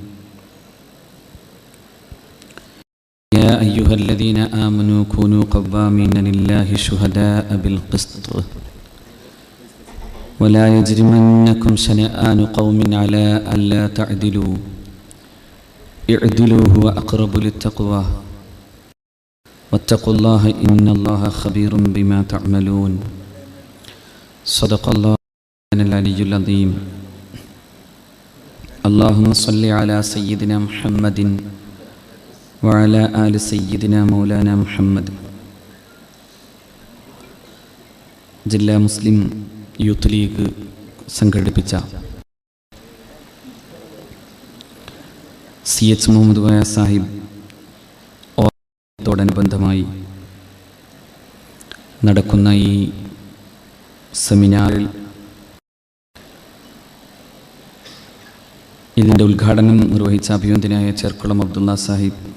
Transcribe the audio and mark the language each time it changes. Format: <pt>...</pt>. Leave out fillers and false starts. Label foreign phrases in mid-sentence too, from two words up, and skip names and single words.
<ar>يا أيها الذين آمنوا كونوا قوامين لله شهداء بالقسط ولا يجرمنكم شنآن قوم على ألا تعدلوا اعدلوا هو أقرب للتقوى واتقوا الله إن الله خبير بما تعملون. صدق الله العلي العظيم. اللهم صل على سيدنا محمد وعلى آل سيدنا مولانا محمد.</ar> <ml>ജില്ലാ മുസ്ലിം യൂത്ത് ലീഗ് സംഘടിപ്പിച്ച CH മുഹമ്മദ് കോയ സാഹിബ് ഓർമ്മത്തോടനുബന്ധമായി നടക്കുന്ന ഈ സെമിനാറിൽ ഇതിൻ്റെ ഉദ്ഘാടനം നിർവഹിച്ച അഭിനന്ദനായ ചേർക്കുളം അബ്ദുള്ള സാഹിബ്,</ml>